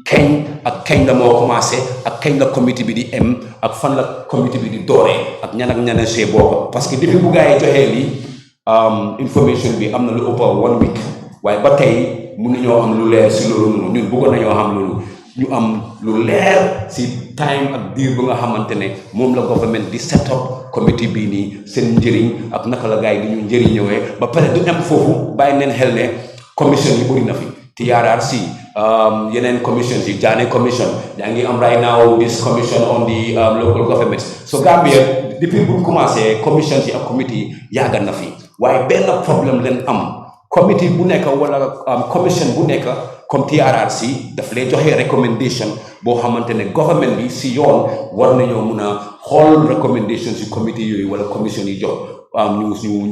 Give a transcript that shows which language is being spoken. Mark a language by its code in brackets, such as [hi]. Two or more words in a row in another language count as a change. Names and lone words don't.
[wo] kañ la moo commencé ak kañ la comité bi di em ak fan la comité bi di dooree ak ñan see bokk [fr] parce que depuis [wo] bu gaa yi joxee lii information bi am na lu ëpp 1 week waaye ba tey mun nañoo am lu leer si loolu noonu ñun bëggoon nañoo xam loolu ñu am lu leer si time ak diir bu nga xamante ne moom la government di [en] set up [wo] comité bii nii seen njëriñ ak naka la gaa yi di ñu njëriñëwee ba pare du em foofu bàyyi neen xel ne commission yi bëri na fi TRRC yeneen commissions yi Janneh commission yaa ngi am [en] right now this commission on the local government so [wo] Gambia depuis bu commencé commissions yi ak comité yi yàgg na fi waaye benn problème leen am comité bu nekk wala commission bu nekk comme TRRC daf lay joxe recommendation boo xamante ne government bi si yoon war nañoo mun a xool recommendation si comité yooyu wala commission yi jox ñu